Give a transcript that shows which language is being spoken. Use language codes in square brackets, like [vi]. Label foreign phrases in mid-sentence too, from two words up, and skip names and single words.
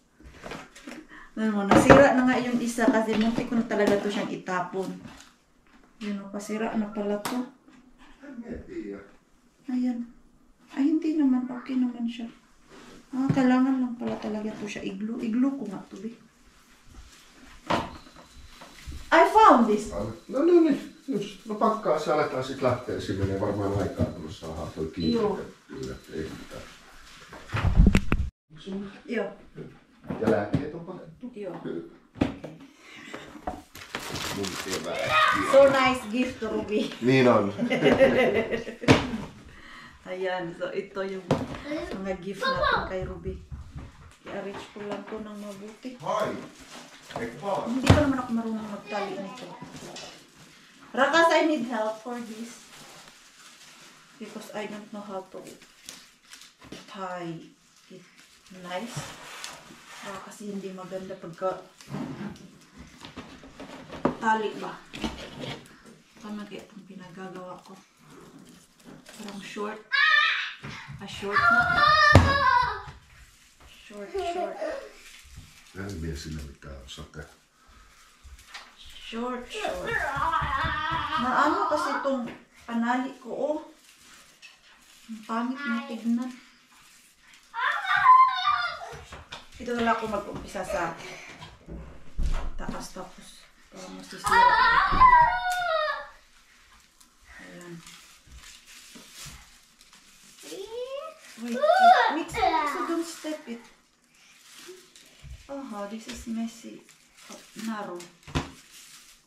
[tl] Nasira na nga yung isa kasi muntik ko na talaga to siyang itapon. Yun o, pasira na pala to. Ayan. Ay, hindi naman. Okay naman siya. Kailangan lang pala talaga to siya. Iglu ko nga to, be. [en] I found this. [fi] No niin, just. No pakkaa se aletaan sit lähteä. Siinä menee varmaan aikaa, kun saadaan toi kiinnitettyä. Ei mitään. Joo. Ja lääkkeet on patettu? Joo. Mun kevää. [en] So nice gift to Ruby. [fi] Niin on. [tl] Ayan, so ito yung mga gift natin kay Ruby. I-arrange ko lang to ng mabuti. Hai! [fi] Eikö vaan? [tl] Hindi pa naman ako marunong magtali nito. Rakas, [en] I need help for this. Because I don't know how to tie it nice. [tl] Kasi hindi maganda pagka tali ba. Tama kaya itong pinagagawa ko. Parang short. Short na. Short. [fi] En mie sillä mitään osaa tehdä. [tl] Short. Maano kasi itong panali ko, oh. Ang pangit na tignan. Ito na lang ako mag-umpisa sa taas tapos para masisira. Ayan. [en] Wait, mix it so don't step it. Oh, this is messy. Oh, narrow.